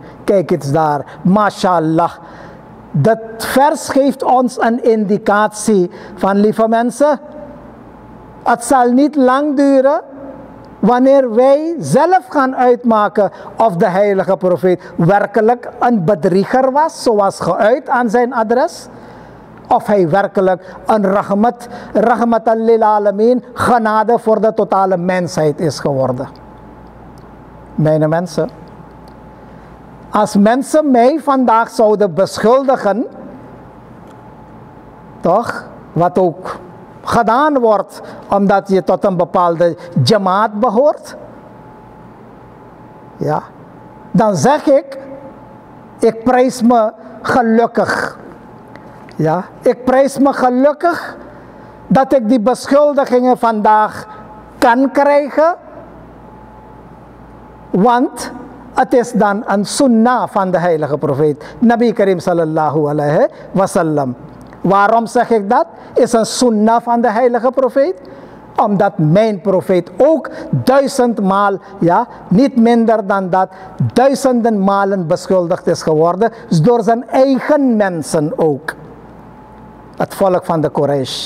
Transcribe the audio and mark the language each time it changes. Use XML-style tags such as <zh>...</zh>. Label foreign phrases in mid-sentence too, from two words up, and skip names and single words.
<nl>Kijk eens daar, mashallah. Dat vers geeft ons een indicatie van, lieve mensen, het zal niet lang duren wanneer wij zelf gaan uitmaken of de heilige profeet werkelijk een bedrieger was, zoals geuit aan zijn adres. Of hij werkelijk een</nl> <ar>رحمة للعالمين,</ar> <nl>genade voor de totale mensheid is geworden. Mijn mensen, als mensen mij vandaag zouden beschuldigen, toch, wat ook gedaan wordt omdat je tot een bepaalde jamaat behoort, ja, dan zeg ik prijs me gelukkig. Ja, ik prijs me gelukkig dat ik die beschuldigingen vandaag kan krijgen, want het is dan een sunnah van de heilige profeet,</nl> <ar>نبي كريم صلى الله عليه وسلم.</ar> <nl>Waarom zeg ik dat? Is een sunnah van de heilige profeet? Omdat mijn profeet ook 1000 maal, ja, niet minder dan dat, 1000 malen beschuldigd is geworden, dus door zijn eigen mensen ook. Het volk van de Quraysh.</nl>